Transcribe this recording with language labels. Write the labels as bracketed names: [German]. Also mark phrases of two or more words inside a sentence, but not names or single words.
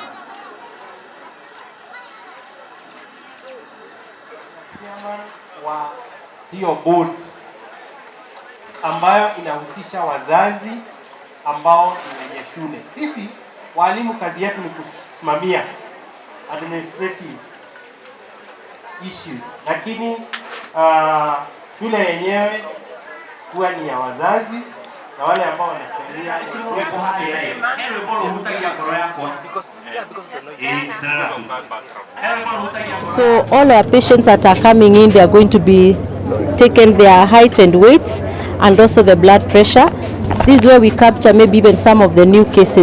[Swahili] Wa hiyo board ambayo inahusisha wazazi ambao ni wenye shule. Sisi walimu kazi yetu ni kusimamia [English] administrative issues, [Swahili] lakini shule yenyewe kuwa ni ya wazazi na wale ambao wanasaidia. [English] So all our patients that are coming in, they are going to be taken their height and weights and also the blood pressure. This is where we capture maybe even some of the new cases.